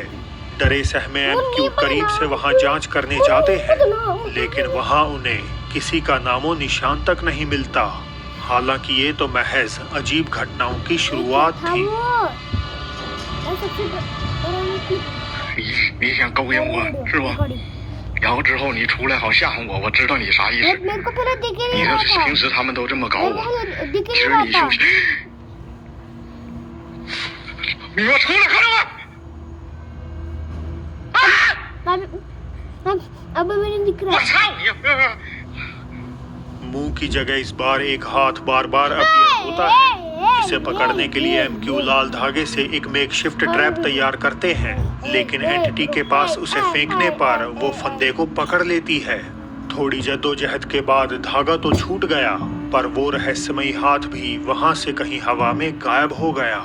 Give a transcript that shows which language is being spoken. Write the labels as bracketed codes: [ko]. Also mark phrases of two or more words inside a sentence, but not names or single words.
[hi] डरे सहमे MQ करीब से वहां जांच करने जाते हैं, लेकिन वहां उन्हें किसी का नामो निशान तक नहीं मिलता। हालांकि ये तो महज अजीब घटनाओं की शुरुआत थी। [zh] 你想勾引我是吧？然后之后你出来好吓唬我，我知道你啥意思。你这平时他们都这么搞我，其实你就。你给我出来，看到没？我操你！ [hi] मुंह की जगह इस बार एक हाथ बार बार अपीयर होता है। इसे पकड़ने के लिए MQ लाल धागे से एक [en] makeshift trap [hi] तैयार करते हैं, लेकिन एंटिटी के पास उसे फेंकने पर वो फंदे को पकड़ लेती है। थोड़ी जद्दोजहद के बाद धागा तो छूट गया, पर वो रहस्यमयी हाथ भी वहां से कहीं हवा में गायब हो गया।